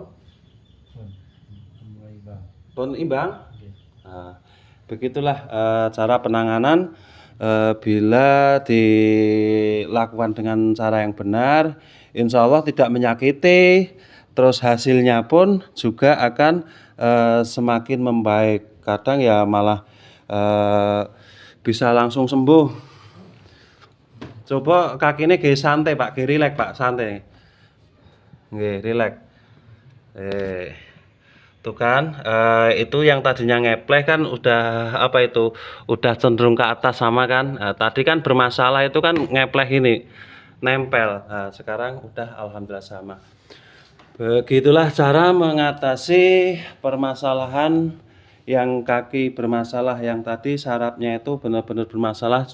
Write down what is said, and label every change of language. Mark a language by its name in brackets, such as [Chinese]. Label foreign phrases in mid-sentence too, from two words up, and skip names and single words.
[Indonesian] mulai bang. Pun imbang? [Javanese] Nggih. [Indonesian] Nah, begitulah cara penanganan bila dilakukan dengan cara yang benar, insya Allah tidak menyakiti, terus hasilnya pun juga akan semakin membaik. Kadang ya malah bisa langsung sembuh. Coba kakinya nggih santai Pak, nggih rileks Pak, santai. Nggih, rileks. Tuh kan, itu yang tadinya ngepleh kan udah apa itu, udah cenderung ke atas sama kan. Tadi kan bermasalah itu kan ngepleh ini, nempel. Sekarang udah alhamdulillah sama. Begitulah cara mengatasi permasalahan yang kaki bermasalah, yang tadi sarafnya itu benar-benar bermasalah.